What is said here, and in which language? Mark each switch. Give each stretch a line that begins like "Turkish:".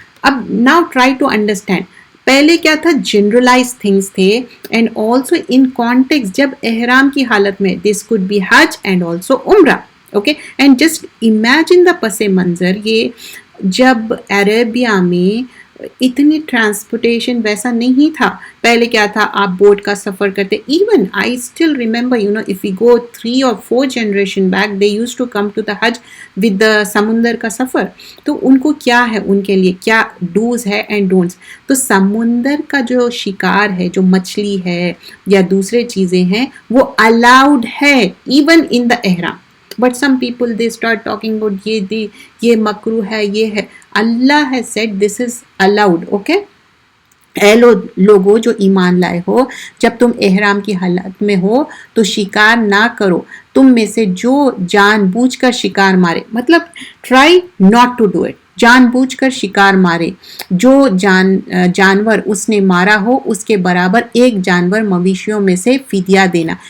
English: اب now try to understand,
Urdu: پہلے کیا تھا,
English: generalize things تھے, and also in context
Urdu: جب احرام کی حالت میں,
English: This could be حج and also عمرہ.
Urdu: Okay,
English: and just imagine the
Urdu: پس منظر, یہ جب عربیہ میں اتنی ٹرانسپورٹیشن ویسا نہیں تھا. پہلے کیا تھا, آپ بوٹ کا سفر کرتے.
English: even I still remember if you go 3 or 4 generation back, they use to come to the حج with the
Urdu: سمندر کا سفر. تو ان کو کیا ہے, ان کے لیے کیا ڈوز ہے اینڈ ڈونٹس. تو سمندر کا جو شکار ہے, جو مچھلی ہے یا دوسرے چیزیں ہیں, وہ الاؤڈ ہے
English: Even in the احرام. But some people they start talking about
Urdu: یہ مکروہ ہے, یہ ہے.
English: اللہ has said this is allowed.
Urdu: Okay, اے لوگوں جو ایمان لائے ہو, جب تم احرام کی حالت میں ہو تو شکار نہ کرو. تم میں سے جو جان بوجھ کر شکار مارے, مطلب
English: try not to do it,
Urdu: جان بوجھ کر شکار مارے, جو جانور اس نے مارا ہو اس کے برابر ایک جانور مویشیوں میں سے فدیہ دینا.